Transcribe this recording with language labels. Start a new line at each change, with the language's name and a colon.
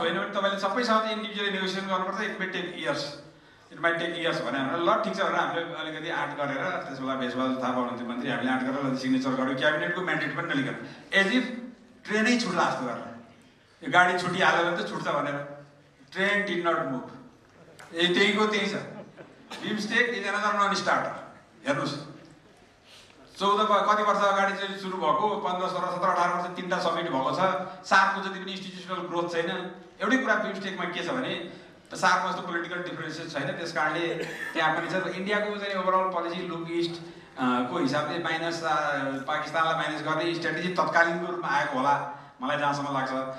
Nepali: होइन भने तपाईँले सबैसँग चाहिँ इन्डिभिजुअली नेगोसिएसन गर्नुपर्छ,
English: it might take years
Nepali: भने हाम्रो ल ठिक छ भनेर हामीले अलिकति आँट गरेर, त्यसबेला भेषबहादुर थापा हुनुहुन्थ्यो मन्त्री, हामीले आँट गरेर सिग्नेचर गऱ्यौँ, क्याबिनेटको म्यान्डेट पनि नलिकन, एज इफ ट्रेनै छुट्ला जस्तो गरेर। यो गाडी छुटिहाल्यो भने त छुट्छ भनेर,
English: Train did not move.
Nepali: त्यहीको त्यही छ।
English: BIMSTEC is another non starter.
Nepali: हेर्नुहोस् 14 कति वर्ष अगाडि चाहिँ सुरु भएको, 15, 16, 17, 18 वर्ष 3टा समिट भएको छ। सार्कको जति पनि इन्स्टिट्युसनल ग्रोथ छैन। एउटै कुरा बिमस्टेकमा के छ भने सार्कमा जस्तो पोलिटिकल डिफरेन्सेस छैन, त्यस कारणले त्यहाँ पनि छ। इन्डियाको चाहिँ ओभरअल पोलिसी लुक इस्ट को हिसाबले माइनस पाकिस्तानलाई माइनस गर्ने स्ट्राटेजी तत्कालीनको रूपमा आएको होला मलाई जहाँसम्म लाग्छ।